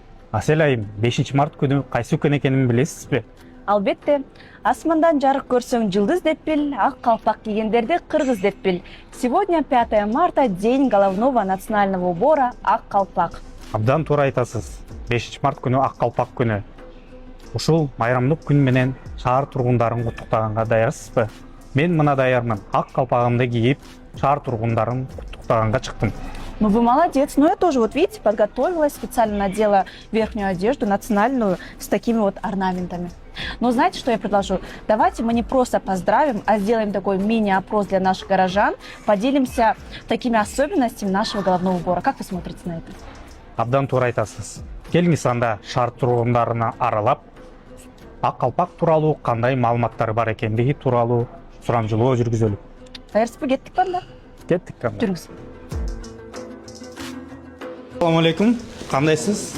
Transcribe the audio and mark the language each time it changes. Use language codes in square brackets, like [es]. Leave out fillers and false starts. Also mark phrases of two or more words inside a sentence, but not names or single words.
[ky] Асел айым, 5 март күнү кайсы күн экенин билесизби? Албетте, асмандан жарык көрсөң жылдыз деп бил, ак калпак кийгендерди кыргыз деп бил. [ru] Сегодня 5 марта, день головного национального убора [ky] ак калпак. Абдан туура айтасыз. 5 март күнү ак калпак күнү. Ушул майрамдык күн менен шаар тургундарын куттуктаганга даярсызбы? Мен мына даярмын. Ак калпагымды кийип, шаар тургундарын куттуктаганга чыктым. [ru] Ну вы молодец. Ну я тоже, вот видите, подготовилась, специально надела верхнюю одежду национальную с такими вот орнаментами. Но знаете, что я предложу? Давайте мы не просто поздравим, а сделаем такой мини-опрос для наших горожан, поделимся такими особенностями нашего головного убора. Как вы смотрите на это? [ky] Абдан туура айтасыз. Келиңиз анда шаар тургундарына аралап, ак калпак тууралуу кандай маалыматтар бар экендиги тууралуу сурамжылоо жүргүзөлү. Даярсызбы, кеттик ба анда? Кеттик кандай. Жүрүңүз. [ar] السلام عليكم. [ky] Кандайсыз?